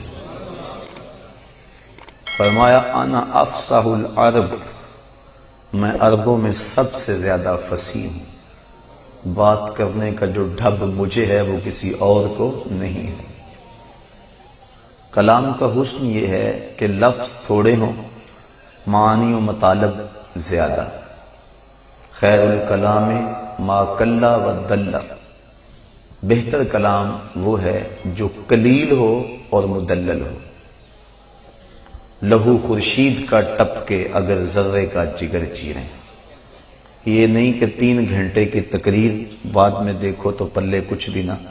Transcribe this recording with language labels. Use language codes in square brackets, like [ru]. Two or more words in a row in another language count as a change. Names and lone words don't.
[ur] فرمایا [ar] انا افصح العرب [ur] میں عربوں میں سب سے زیادہ فصیح ہوں، بات کرنے کا جو ڈھب مجھے ہے وہ کسی اور کو نہیں ہے۔ کلام کا حسن یہ ہے کہ لفظ تھوڑے ہوں، معانی و مطالب زیادہ۔ [ar] خیر الکلام ما کلا و دلہ، [ur] بہتر کلام وہ ہے جو قلیل ہو اور مدلل ہو۔ لہو خورشید کا ٹپ کے اگر ذرے کا جگر چیریں، یہ نہیں کہ 3 گھنٹے کی تقریر بعد میں دیکھو تو پلے کچھ بھی نہ۔